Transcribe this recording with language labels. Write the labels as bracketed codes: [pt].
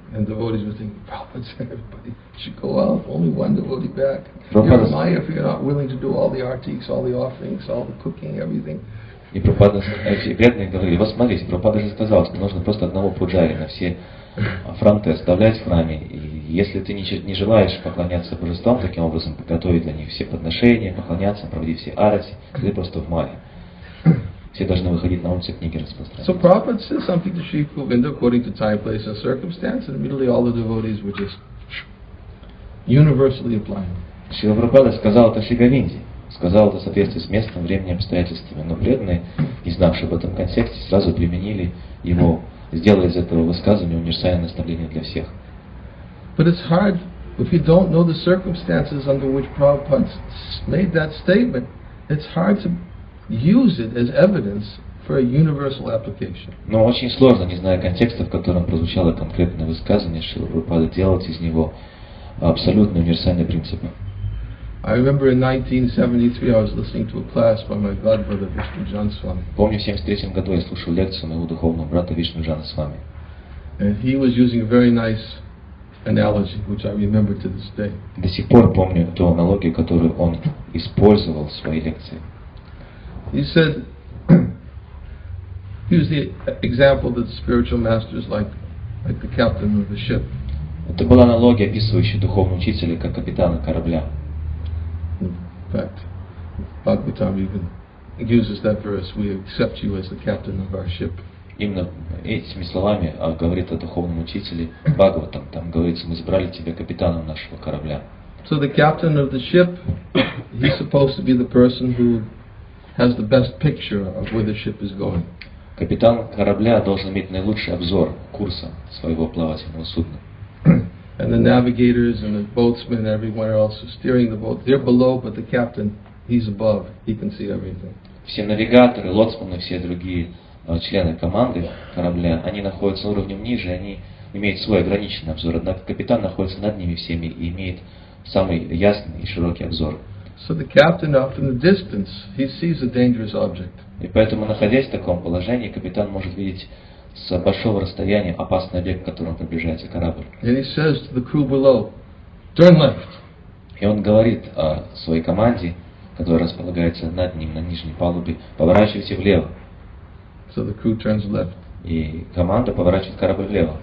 [en] And devotees were thinking, Prabhupada said everybody should go out, only one devotee back. You're Maya if you're not willing to do all the artiques, all the offerings, all the cooking, everything. [ru] И Прабхупада, эти преданные говорили, вот смотрите, Прабхупада же сказал, что нужно просто одного пуджари на все фронты оставлять в храме. И если ты не желаешь поклоняться божествам, таким образом подготовить для них все подношения, поклоняться, проводить все арати, ты просто в маре. Все должны выходить на улицу, книги распространять. [en] So Prabhupada said something to Sri Govinda according to time, place and circumstance, and immediately all the devotees were just universally applying. [ru] Шрила Прабхупада сказал это Шри Говинде, сказал это в соответствии с местом, временем, обстоятельствами, но преданные, не знавшие об этом контексте, сразу применили его, сделали из этого высказывания универсальное наставление для всех. [en] But it's hard if you don't know the circumstances under which Prabhupada made that statement. It's hard to use it as evidence for a universal application. [ru] Но очень сложно, не зная контекста, в котором прозвучало конкретное высказывание Шрилы Прабхупады, делать из него абсолютно универсальный принцип. [en] I remember in 1973 I was listening to a class by my godbrother Ниранджана Свами. [ru] Помню, в 1973 году я слушал лекцию моего духовного брата Ниранджана Свами. [en] And he was using a very nice analogy, which I remember to this day. [ru] До сих пор помню ту аналогию, которую он использовал в своей лекции. [en] He said, he used the example that spiritual masters like the captain of the ship. [ru] Это была аналогия, описывающая духовного учителя как капитана корабля. [en] In fact, Bhagavatam even uses that verse, we accept you as the captain of our ship. [ru] Именно этими словами говорит о духовном учителе Бхагаватам. Там говорится, мы избрали тебя капитаном нашего корабля. [en] So the captain of the ship, he's supposed to be the person who has the best picture of where the ship is going. [ru] Капитан корабля должен иметь наилучший обзор курса своего плавательного судна. [en] And the navigators and the boatsmen and everyone else who's steering the boat, they're below, but the captain, he's above. He can see everything. [ru] Все навигаторы, лоцманы, все другие члены команды корабля, они находятся уровнем ниже, они имеют свой ограниченный обзор. Однако капитан находится над ними всеми и имеет самый ясный и широкий обзор. [en] So the captain, out in the distance, he sees a dangerous object. [ru] И поэтому, находясь в таком положении, капитан может видеть с большого расстояния опасный объект, к которому приближается корабль. [en] And he says to the crew below, turn left. [ru] И он говорит о своей команде, которая располагается над ним на нижней палубе, поворачивайте влево. [en] So the crew turns left. [ru] И команда поворачивает корабль влево.